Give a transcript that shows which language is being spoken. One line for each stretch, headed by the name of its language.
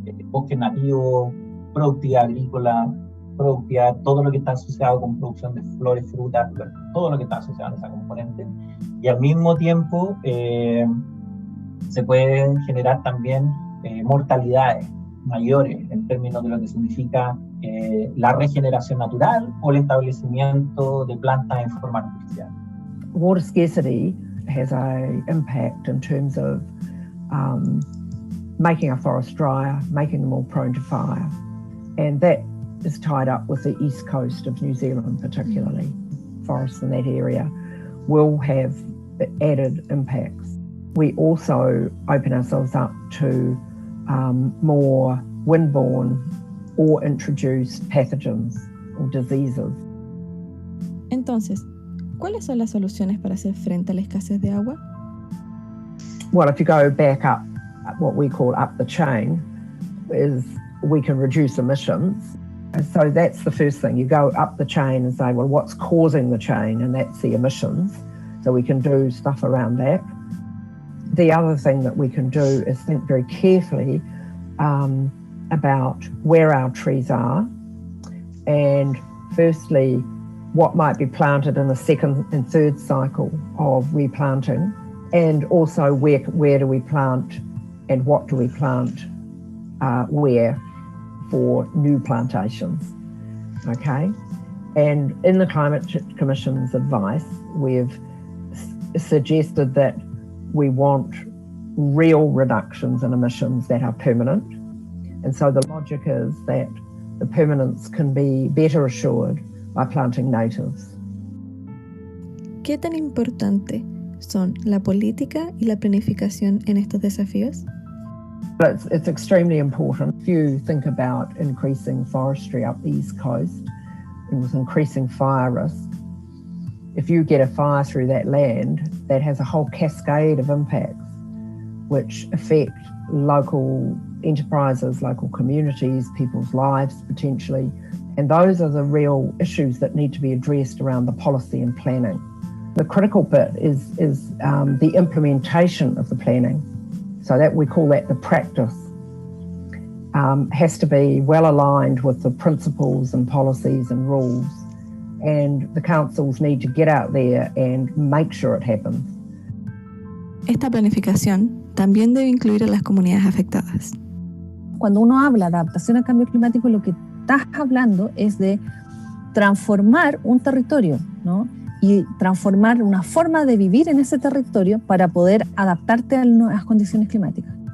Spanish: bosques nativos, productividad agrícola, productividad, todo lo que está asociado con producción de flores, frutas, todo lo que está asociado a esa componente, y al mismo tiempo se pueden generar también mortalidades mayores en términos de lo que significa la regeneración natural o el establecimiento de plantas en forma artificial.
English: Water scarcity has an impact in terms of making our forests drier, making them more prone to fire, and that is tied up with the east coast of New Zealand particularly. Forests in that area will have added impacts. We also open ourselves up to more windborne or introduced pathogens or diseases.
Spanish: Entonces, ¿cuáles son las soluciones para hacer frente a la escasez de agua?
English: well, if you go back up, what we call up the chain, is we can reduce emissions. And so that's the first thing. You go up the chain and say, well, what's causing the chain? And that's the emissions. So we can do stuff around that. The other thing that we can do is think very carefully about where our trees are, and firstly, what might be planted in the second and third cycle of replanting, and also where do we plant and what do we plant where for new plantations, okay? And in the Climate Commission's advice, we've suggested that we want real reductions in emissions that are permanent. And so the logic is that the permanence can be better assured by planting natives.
Spanish: ¿Qué tan importante son la política y la planificación en estos desafíos?
English: It's extremely important. If you think about increasing forestry up the East Coast and with increasing fire risk, if you get a fire through that land, that has a whole cascade of impacts which affect local enterprises, local communities, people's lives potentially. And those are the real issues that need to be addressed around the policy and planning. The critical bit is the implementation of the planning. So that we call that the practice. Has to be well aligned with the principles and policies and rules. And the councils need to get out there and make sure it happens.
Spanish: Esta planificación también debe incluir a las comunidades afectadas. Cuando uno habla de adaptación al cambio climático, lo que estás hablando es de transformar un territorio, ¿no? Y transformar una forma de vivir en ese territorio para poder adaptarte a las condiciones climáticas.